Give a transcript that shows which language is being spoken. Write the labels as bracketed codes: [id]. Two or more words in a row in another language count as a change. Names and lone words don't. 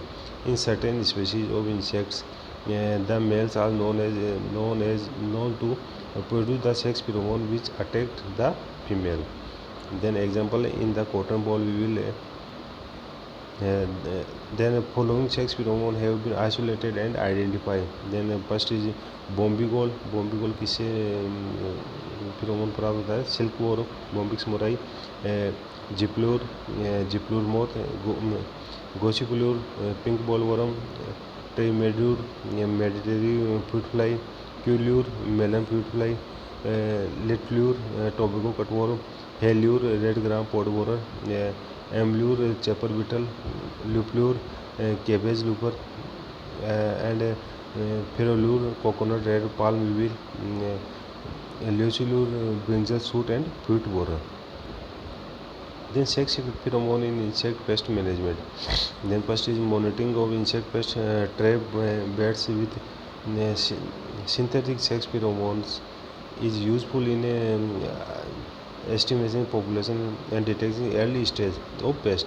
[en] In certain species of insects, the males are known to produce the sex pheromone which attract the female. Then example in the cotton ball we will Uh, then following sex pheromone have been isolated and identified. Then first is bombygol. Bombygol [hi] किससे pheromone प्राप्त होता है? [en] silk worm, Bombyx mori, gyplure, gyplure moth, gossyplure, pink bollworm, trimedlure, Mediterranean fruit fly, cuelure, melon fruit fly, litlure, tobacco cutworm, helure, red gram pod borer, amblure, chafer beetle, looplure, cabbage looper, and ferolure, coconut red palm weevil, leucilure, brinjal shoot and fruit borer. Then sex pheromone in insect pest management. Then first is monitoring of insect pest, trap bats with synthetic sex pheromones is useful in estimating population and detecting early stage of pest.